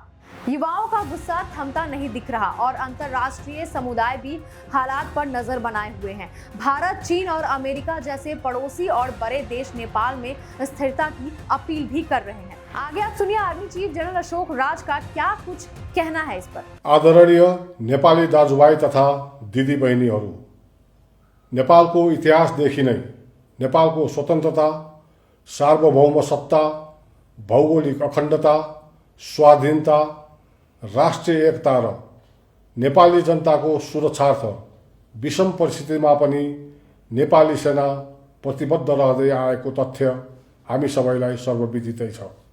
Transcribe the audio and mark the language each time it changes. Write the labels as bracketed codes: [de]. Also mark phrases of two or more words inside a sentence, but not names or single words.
[hi] युवाओं का गुस्सा थमता नहीं दिख रहा और अंतर्राष्ट्रीय समुदाय भी हालात पर नजर बनाए हुए हैं। भारत, चीन और अमेरिका जैसे पड़ोसी और बड़े देश नेपाल में स्थिरता की अपील भी कर रहे हैं। आगे आप सुनिए आर्मी चीफ जनरल अशोक राज का क्या कुछ कहना है इस पर। [ne] आदरणीय नेपाली दाजुभाइ तथा दिदी बहिनीहरू, नेपालको इतिहासदेखि नै नेपालको स्वतन्त्रता, सार्वभौम सत्ता, भौगोलिक अखण्डता, स्वाधीनता, राष्ट्रिय एकता र नेपाली जनताको सुरक्षार्थ विषम परिस्थितिमा पनि नेपाली सेना प्रतिबद्ध रहँदै आएको तथ्य हामी सबैलाई सर्वविदितै छ।